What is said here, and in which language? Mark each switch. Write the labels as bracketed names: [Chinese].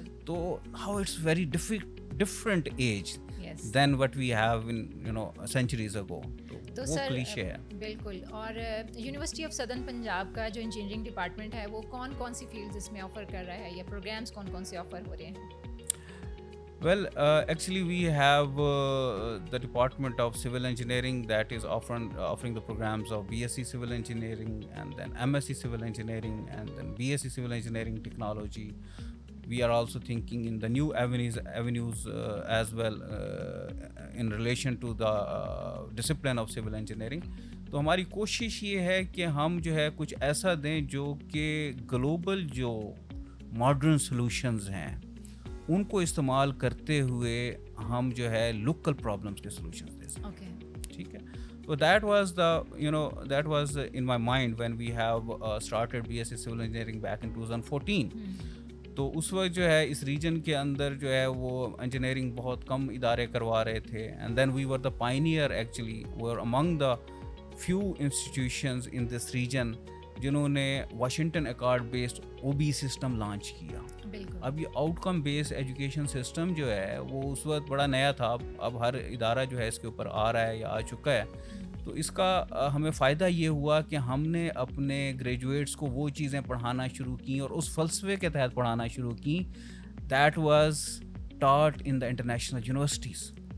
[English] تو how it's very different age than what we have in centuries ago. [Urdu] تو سر بالکل. اور یونیورسٹی آف سدرن پنجاب کا جو انجینئرنگ ڈپارٹمنٹ ہے وہ کون کون سی فیلڈز اس میں آفر کر رہا ہے، یا پروگرامس کون کون سے آفر ہو رہے ہیں؟ [English] Well, actually we have the Department of Civil Engineering that is offering the programs of BSc Civil Engineering, and then MSc Civil Engineering, and then BSc Civil Engineering Technology. We are also thinking in the new avenues as well in relation to the discipline of civil engineering. [Urdu] تو ہماری کوشش یہ ہے کہ ہم جو ہے کچھ ایسا دیں جو کہ گلوبل جو ماڈرن سولوشنز ہیں ان کو استعمال کرتے ہوئے ہم جو ہے لوکل پرابلمس کے سولوشنز دے سکیں. ٹھیک ہے. [English] So that was in my mind when we have started BSc Civil Engineering back in 2014. [Urdu] تو اس وقت جو ہے اس ریجن کے اندر جو ہے وہ انجینئرنگ بہت کم ادارے کروا رہے تھے. [English] and then we were the pioneer actually, we were among the few institutions in this region [Urdu] جنہوں نے Washington accord based OB system launch کیا. اب یہ آؤٹ کم بیس ایجوکیشن سسٹم جو ہے وہ اس وقت بڑا نیا تھا. اب ہر ادارہ جو ہے اس کے اوپر آ رہا ہے یا آ چکا ہے. تو اس کا ہمیں فائدہ یہ ہوا کہ ہم نے اپنے گریجویٹس کو وہ چیزیں پڑھانا شروع کیں اور اس فلسفے کے تحت پڑھانا شروع کیں [English] That was taught in the international universities.